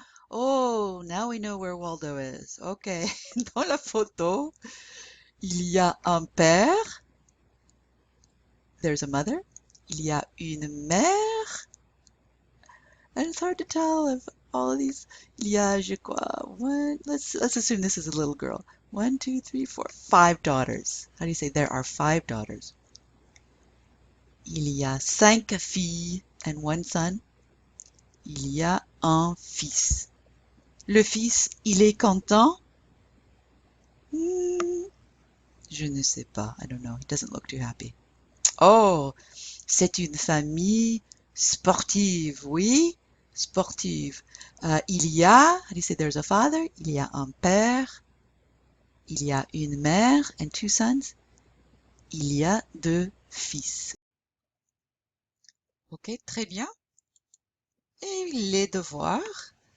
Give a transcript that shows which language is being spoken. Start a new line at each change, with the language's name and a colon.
English: Oh, now we know where Waldo is.
French: Okay, dans la photo, il y a un père.
English: There's a mother.
French: Il y a une mère.
English: And it's hard to tell if all of these.
French: Il y a, je crois,
English: let's assume this is a little girl. 1, 2, 3, 4, 5 daughters. How do you say there are 5 daughters?
French: Il y a 5 filles
English: and 1 son.
French: Il y a un fils. Le fils, il est content? Je ne sais pas.
English: I don't know. He doesn't look too happy.
French: Oh, c'est une famille sportive. Oui, sportive. Il y a,
English: how do you say there's a father?
French: Il y a un père. Il y a une mère
English: and 2 sons.
French: Il y a 2 fils. Ok, très bien. Et les devoirs.